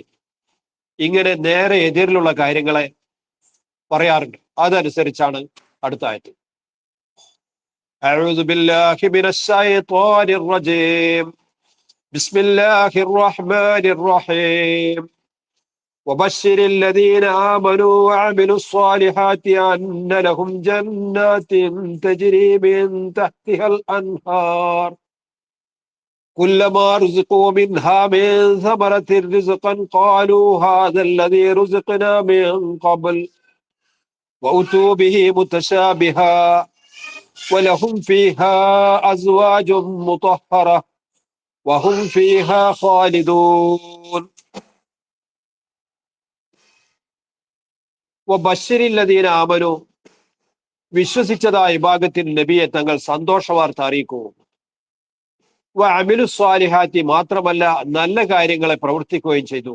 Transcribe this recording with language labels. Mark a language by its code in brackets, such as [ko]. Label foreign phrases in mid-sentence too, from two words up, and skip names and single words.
[ml] ഇങ്ങനെ നേരെ എതിരിലുള്ള കാര്യങ്ങളെ പറയാറുണ്ട്. അതനുസരിച്ചാണ് അടുത്ത ആയത്ത്. [ar] أعوذ بالله من الشيطان الرجيم. بسم الله الرحمن الرحيم. وبشر الذين آمنوا وعملوا الصالحات أن لهم جنات تجري من تحتها الأنهار كلما رزقوا منها من ثمرة رزقا قالوا هذا الذي رزقنا من قبل وأتوا به متشابها ولهم فيها أزواج مطهرة وهم فيها خالدون. وبشر الذين آمنوا, [ml] വിശ്വസിച്ചതായ വിഭാഗത്തിന് നബിയെ തങ്ങൾ സന്തോഷവാർത്ത അറിയിക്കൂ. [ar] وعملوا الصالحات, [ml] മാത്രമല്ല നല്ല കാര്യങ്ങളെ പ്രവർത്തിക്കുകയും ചെയ്തു.